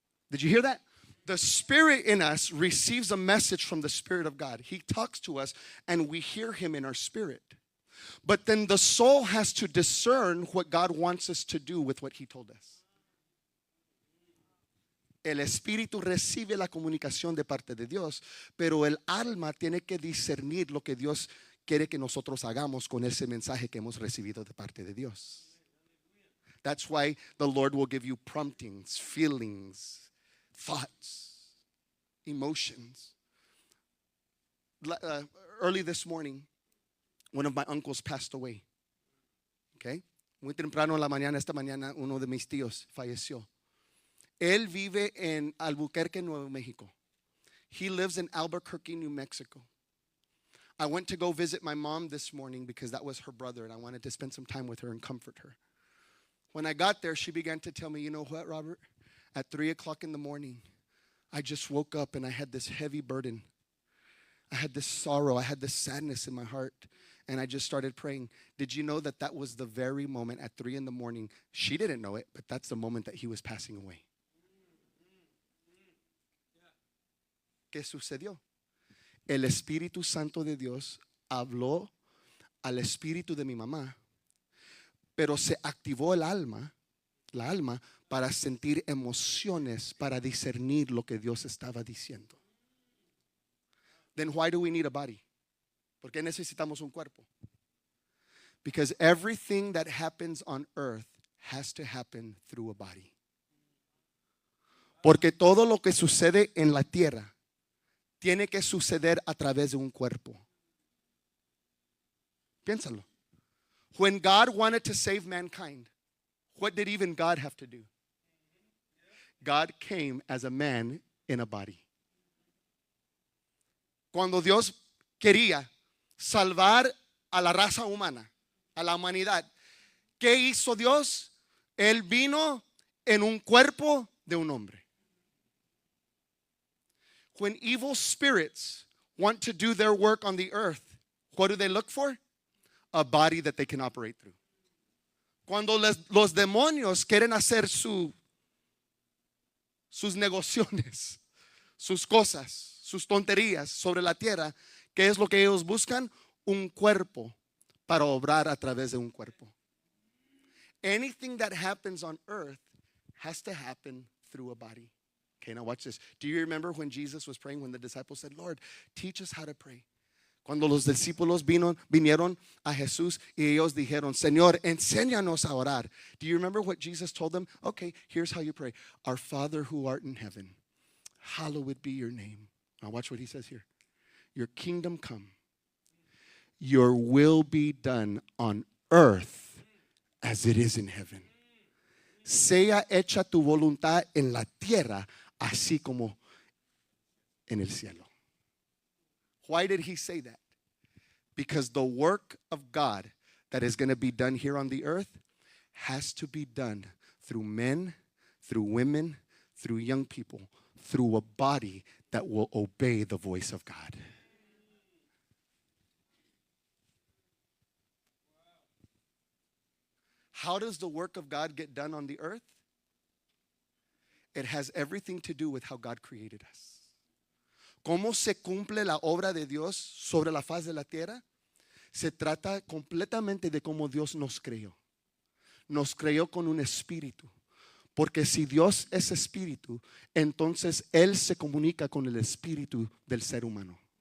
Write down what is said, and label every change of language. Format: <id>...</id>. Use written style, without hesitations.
<es>Did you hear that? The Spirit in us receives a message from the Spirit of God. He talks to us and we hear Him in our spirit. But then the soul has to discern what God wants us to do with what He told us. El Espíritu recibe la comunicación de parte de Dios, pero el alma tiene que discernir lo que Dios quiere que nosotros hagamos con ese mensaje que hemos recibido de parte de Dios.</es> <en>That's why the Lord will give you promptings, feelings, thoughts, emotions. Early this morning, one of my uncles passed away. Okay?</en> <es>Muy temprano en la mañana, esta mañana, uno de mis tíos falleció. Él vive en Albuquerque, Nuevo Mexico.</es> <en>He lives in Albuquerque, New Mexico. I went to go visit my mom this morning because that was her brother and I wanted to spend some time with her and comfort her. When I got there, she began to tell me, you know what, Robert? At 3 o'clock in the morning, I just woke up and I had this heavy burden. I had this sorrow. I had this sadness in my heart. And I just started praying. Did you know that was the very moment at 3 in the morning? She didn't know it, but that's the moment that he was passing away.</en> <es>¿Qué sucedió? El Espíritu Santo de Dios habló al espíritu de mi mamá pero se activó la alma, para sentir emociones, para discernir lo que Dios estaba diciendo.</es> <en>Then why do we need a body?</en> <es>¿Por qué necesitamos un cuerpo?</es> <en>Because everything that happens on earth has to happen through a body.</en> <es>Porque todo lo que sucede en la tierra tiene que suceder a través de un cuerpo. Piénsalo.</es> <en>When God wanted to save mankind, what did even God have to do? God came as a man in a body.</en> <es>Cuando Dios quería salvar a la raza humana, a la humanidad, ¿qué hizo Dios? Él vino en un cuerpo de un hombre. When evil spirits want to do their work on the earth, what do they look for? A body that they can operate through. Cuando los demonios quieren hacer sus negociaciones, sus cosas, sus tonterías sobre la tierra, ¿qué es lo que ellos buscan? Un cuerpo para obrar a través de un cuerpo.</es> <en>Anything that happens on earth has to happen through a body. Okay, now watch this. Do you remember when Jesus was praying, when the disciples said, Lord, teach us how to pray?</en> <es>Cuando los discípulos vinieron a Jesús y ellos dijeron, Señor, enséñanos a orar.</es> <en>Do you remember what Jesus told them? Okay, here's how you pray. Our Father who art in heaven, hallowed be your name. Now watch what he says here. Your kingdom come. Your will be done on earth as it is in heaven.</en> <es>Sea hecha tu voluntad en la tierra, así como en el cielo.</es> <en>Why did he say that? Because the work of God that is going to be done here on the earth has to be done through men, through women, through young people, through a body that will obey the voice of God. How does the work of God get done on the earth? It has everything to do with how God created us.</en> <es>¿Cómo se cumple la obra de Dios sobre la faz de la tierra? Se trata completamente de cómo Dios nos creó. Nos creó con un espíritu. Porque si Dios es espíritu, entonces Él se comunica con el espíritu del ser humano.</es>